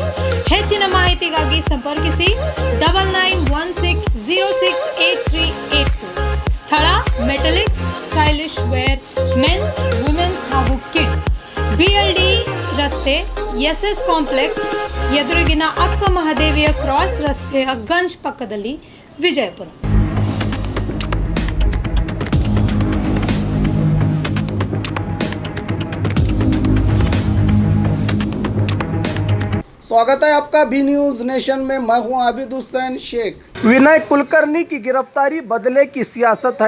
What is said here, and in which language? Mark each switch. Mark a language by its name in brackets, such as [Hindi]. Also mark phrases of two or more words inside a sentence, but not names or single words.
[Kannada] ಹೆಚ್ಚಿನ ಮಾಹಿತಿಗಾಗಿ ಸಂಪರ್ಕಿಸಿ 9916068382. ಸ್ಥಳ ಮೆಟಲಿಕ್ಸ್ ಸ್ಟೈಲಿಶ್ ವೇರ್ ಮೆನ್ಸ್, ವುಮೆನ್ಸ್ ಹಾಗೂ ಕಿಡ್ಸ್, BLD ರಸ್ತೆ, SS ಕಾಂಪ್ಲೆಕ್ಸ್ ಎದುರಿಗಿನ ಅಕ್ಕ ಮಹಾದೇವಿಯ ಕ್ರಾಸ್ ರಸ್ತೆಯ ಗಂಜ್ ಪಕ್ಕದಲ್ಲಿ, ವಿಜಯಪುರ. [Hindi] स्वागत है आपका बी न्यूज़ नेशन में। मैं हूं आबिद हुसैन शेख। विनय कुलकर्णी की गिरफ्तारी बदले की सियासत है।